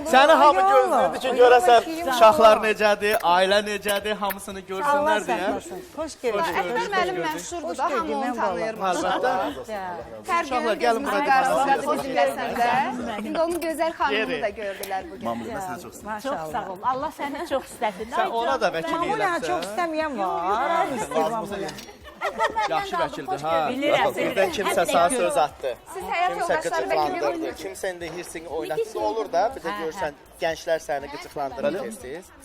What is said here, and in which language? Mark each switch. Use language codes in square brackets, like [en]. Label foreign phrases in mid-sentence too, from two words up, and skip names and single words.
[az] Səni hamı Yox, gözləyirdi ki, yox, görəsən yox. uşaqlar necədir, ailə necədir, hamısını Allah görsünlər deyə. saxlasın. Xoş gəldiniz. Əkbər müəllim məşhurdur da, hamı onu tanıyırmış. Əlbəttə. Hər Uşaqlar, gün gəlin gözümüzün bura qarşısındadır qalın. bizimləsən də. İndi onun gözəl xanımını da gördülər bugün. Mamlı, [tr] ben seni çok seviyorum. [az] Çox sağ ol. Allah səni çox istəsin. Sən ona da vəkil Mamula eləsən. çox istəməyən var. İstəyir Mamula. Yaxşı vəkildir, ha. Bilirəm, Birdən bilirəm. kimsə sənə söz atdı. Siz həyat Kimsə yoldaşları vəkili qıcıqlandırdı, kimsə indi hirsini oynatdı. Olur da, bir də görsən gənclər səni qıcıqlandırır tez-tez.